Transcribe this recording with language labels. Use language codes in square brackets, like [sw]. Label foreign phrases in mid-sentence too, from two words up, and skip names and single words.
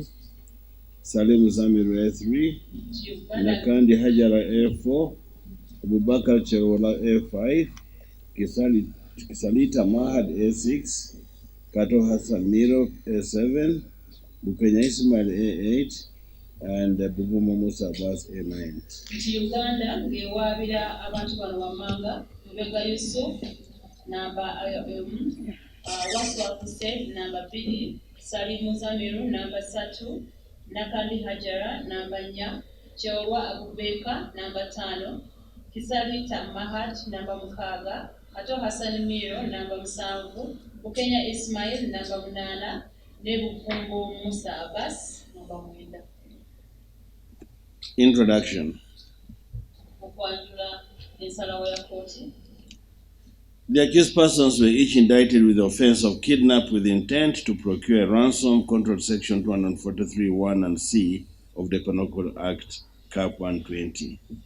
[en] Salim Zamiru A3, Nakandi Hajara A4, Abubakar Cherola A5, Kisalita Mahad A6, Kato Hassan Miro A7, Bukenya Ismail A8, and Bubumo Musa Abbas A9. [lg] Uganda ngewabira abantu bano wammanga Lubega Yusuf namba Waswa Hussein namba 2, Salim Zamiru namba 3, Nakandi Hajara namba 4, Cheolwa Abubeka namba 5, Kisalita Mahad namba 6, Kato Hassan Miro namba 7, Bukenya Ismail namba 8, ne Bubumo Musa Abbas namba 9. [en] Introduction. The accused persons were each indicted with the offense of kidnap with intent to procure a ransom, controlled section 243(1) and C of the Penal Code Act, Cap 120.